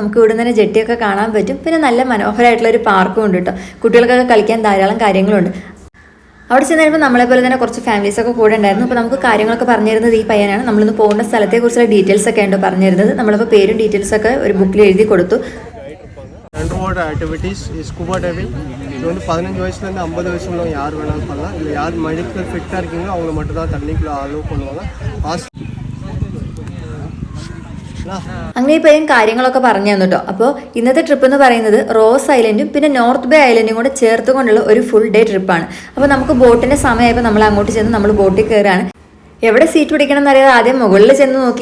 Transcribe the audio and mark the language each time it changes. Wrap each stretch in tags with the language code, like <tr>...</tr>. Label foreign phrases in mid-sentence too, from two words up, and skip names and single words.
<ml>നമുക്ക് ഇവിടെ തന്നെ ജെട്ടിയൊക്കെ കാണാൻ പറ്റും. പിന്നെ നല്ല മനോഹരമായിട്ടുള്ള ഒരു പാർക്കും ഉണ്ട് കേട്ടോ. കുട്ടികൾക്കൊക്കെ കളിക്കാൻ ധാരാളം കാര്യങ്ങളുണ്ട്. അവിടെ ചെന്ന് കഴിയുമ്പോൾ നമ്മളെപ്പോലെ തന്നെ കുറച്ച് ഫാമിലീസൊക്കെ കൂടെ ഉണ്ടായിരുന്നു. അപ്പോൾ നമുക്ക് കാര്യങ്ങളൊക്കെ പറഞ്ഞു തരുന്നത് ഈ പയ്യനാണ്. നമ്മളിന്ന് പോകുന്ന സ്ഥലത്തെക്കുറിച്ചുള്ള ഡീറ്റെയിൽസ് ഒക്കെ ഉണ്ടോ പറഞ്ഞു തരുന്നത്. നമ്മളിപ്പോൾ പേരും ഡീറ്റെയിൽസൊക്കെ ഒരു ബുക്കിൽ എഴുതി കൊടുത്തു.</ml> <en>underwater activities scuba diving</en> <ta>இது வந்து 15 வயசுலேருந்து 50 வயசு உள்ளவங்க யார் வேணாலும் பண்ணலாம். இல்லை யார்</ta> <en>medical fit</en> <ta>இருக்கீங்களோ அவங்கள மட்டும் தான் தண்ணிக்குள்ளே அலோவ் பண்ணுவாங்க.</ta> <ml>അങ്ങനെ ഈ പയ്യൻ കാര്യങ്ങളൊക്കെ പറഞ്ഞു തന്നു കേട്ടോ. അപ്പോൾ ഇന്നത്തെ ട്രിപ്പ് എന്ന് പറയുന്നത് റോസ് ഐലൻഡും പിന്നെ നോർത്ത് ബേ ഐലൻഡും കൂടെ ചേർത്തുകൊണ്ടുള്ള ഒരു</ml> <en>full day trip.</en> <ml>അപ്പോൾ നമുക്ക് ബോട്ടിൻ്റെ സമയമായപ്പോൾ നമ്മൾ അങ്ങോട്ട് ചെന്ന് നമ്മൾ ബോട്ടിൽ കയറുകയാണ്. എവിടെ സീറ്റ് പിടിക്കണം എന്നറിയാതെ ആദ്യം മുകളിൽ ചെന്ന് നോക്കി.</ml>